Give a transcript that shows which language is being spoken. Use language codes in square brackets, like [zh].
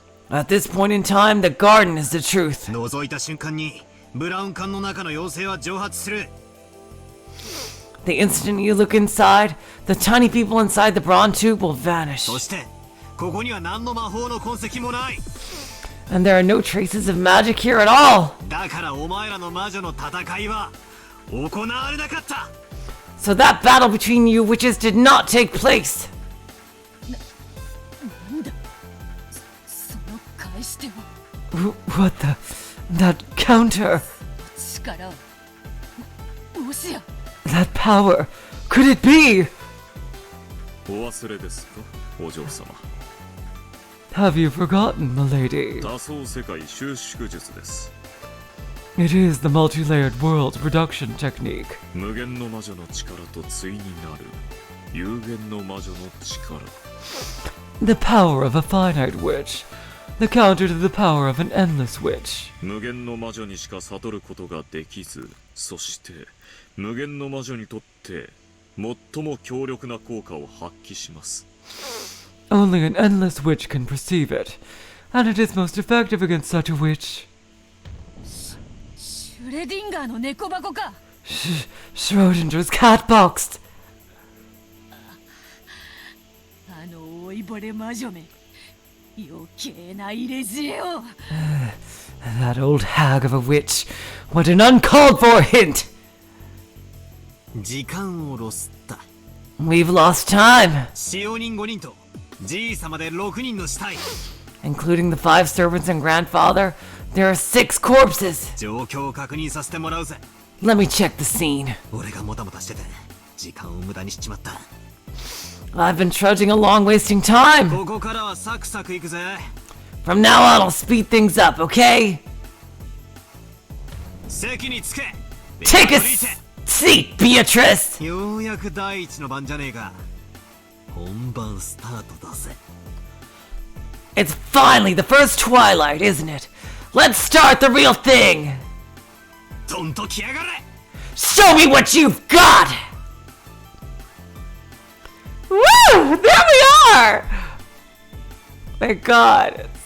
[en] At this point in time, the garden is the truth. [ja] 覗いた瞬間にブラウン管の中の妖精は蒸発する。 [en] The instant you look inside, the tiny people inside the bronze tube will vanish. [ja] そしてここには何の魔法の痕跡もない。 [en] And there are no traces of magic here at all. [ja] だからお前らの魔女の戦いは行われなかった。 [en] So that battle between you witches did not take place. [ja] なんだ、その返し手は。 [en] What the? That counter? [ja] 力を。もしや。 [en] That power? Could it be? [ja] お忘れですか、お嬢様。 [en] Have you forgotten, milady? [ja] 多層世界収縮術です。 [en] It is the multi-layered world production technique. [ja] 無限の魔女の力と対になる有限の魔女の力。 [en] The power of a finite witch. The counter to the power of an endless witch. [ja] 無限の魔女にしか悟ることができず、そして無限の魔女にとって最も強力な効果を発揮します。 [en] Only an endless witch can perceive it, and it is most effective against such a witch. [ja] シュレディンガーの猫箱か。 [en] Schrodinger's cat box. [ja] あの老いぼれ魔女め、余計な入れ知恵を。 [en] That old hag of a witch. What an uncalled for hint! [ja] 時間をロスった。 [en] We've lost time. [ja] 使用人5人とじいさまで6人の死体。 [en] Including the 5 servants and grandfather, there are 6 corpses. [ja] 状況を確認させてもらうぜ。 [en] Let me check the scene. [ja] 俺がもたもたしてて時間を無駄にしちまった。 [en] I've been trudging along wasting time. [ja] ここからはサクサクいくぜ。 [en] From now on, I'll speed things up, okay? [ja] 席につけ。 [en] Take a seat, Beatrice! [ja] ようやく第一の番じゃねえか。本番スタートだぜ。 [en] It's finally the first twilight, isn't it? Let's start the real thing! [ja] どんと来やがれ。 [en] Show me what you've got! Woo! There we are! My god.